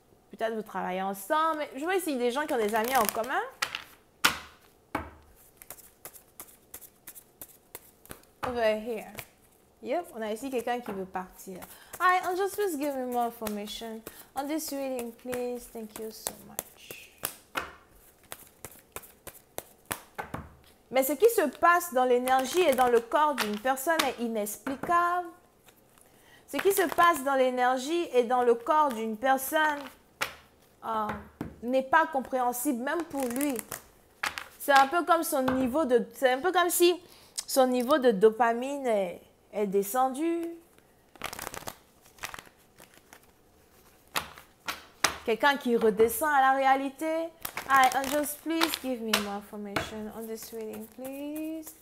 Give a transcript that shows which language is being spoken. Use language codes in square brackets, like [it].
[fr] Peut-être vous travaillez ensemble. Mais je vois ici des gens qui ont des amis en commun. [en] Over here. Yep, [fr] on a ici quelqu'un qui veut partir. [en] Hi, Angels, please give me more information on this reading, please. Thank you so much. [fr] Mais ce qui se passe dans l'énergie et dans le corps d'une personne est inexplicable. Ce qui se passe dans l'énergie et dans le corps d'une personne n'est pas compréhensible, même pour lui. C'est un peu comme son niveau de... C'est un peu comme si son niveau de dopamine est descendu. Quelqu'un qui redescend à la réalité. [en] Hi, Angels, please give me more information on this reading, please.